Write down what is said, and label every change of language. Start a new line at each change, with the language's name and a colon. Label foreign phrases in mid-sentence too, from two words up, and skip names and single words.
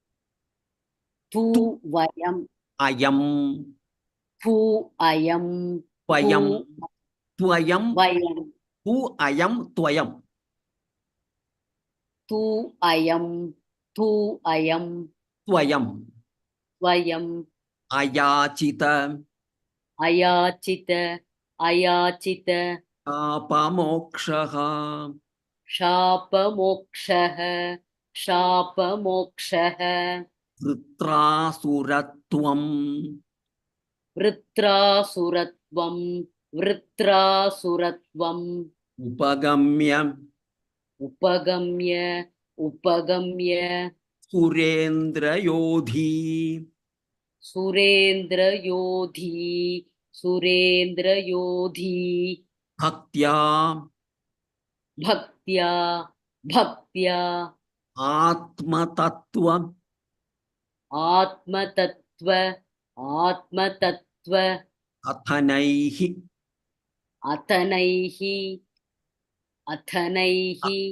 Sanskrit: Tu vayam. Ayam. Tu ayam. Vayam. Tu ayam. Vayam. Tu ayam. Tvayam. Tu ayam. Tu ayam. Tvayam. Vayam. Ayachita. Ayachita. Ayachita. Apamokshaha. Shapamokshaha. Shapamokshaha. Vritrasuratvam. Vritrasuratvam. Vritrasuratvam. Upagamya. Upagamya. Upagamya. Surendra yodhi. Surendra yodhi. Surendra yodhi. Bhaktya. Bhaktya. Bhaktya. Atma tattva. Atma tattva. Atma tattva. Athanaihi. Athanaihi. Athanaihi.